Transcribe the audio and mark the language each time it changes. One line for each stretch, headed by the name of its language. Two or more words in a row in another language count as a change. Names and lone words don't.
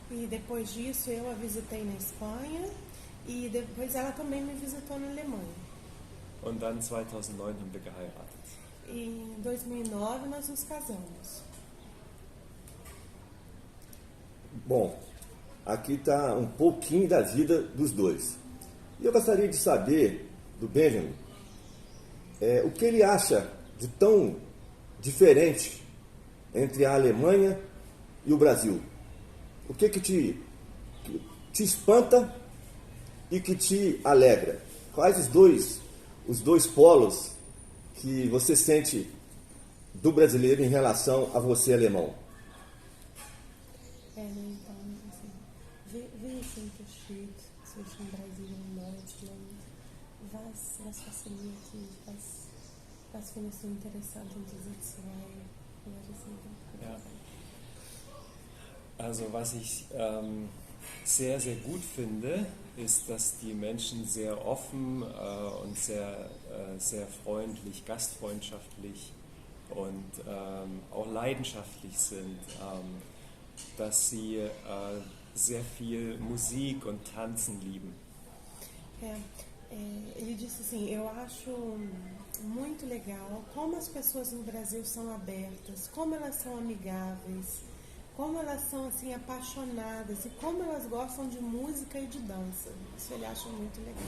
Portuguese: E depois disso eu a visitei na Espanha E depois ela também me visitou na Alemanha.
German: Und dann 2009 haben wir geheiratet.
Portuguese: E em 2009 nós nos casamos. Bom, aqui está um pouquinho da vida dos dois. E eu gostaria de saber do Benjamin o que ele acha de tão diferente entre a Alemanha e o Brasil. O que te espanta e que te alegra? Quais os dois polos que você sente do brasileiro em relação a você, alemão? Então, assim,
German: wie ist der Unterschied zwischen Brasilien und Deutschland? Was fasziniert dich? Was findest du interessant in diese zwei Länder? Ja. Also was ich sehr, sehr gut finde, ist, dass die Menschen sehr offen und sehr freundlich, gastfreundschaftlich und auch leidenschaftlich sind. Dass sie sehr viel Musik und Tanzen lieben.
Portuguese: Ele disse assim, eu acho muito legal como as pessoas no Brasil são abertas, como elas são amigáveis, como elas são assim apaixonadas e como elas gostam de música e de dança. Isso ele acha muito legal.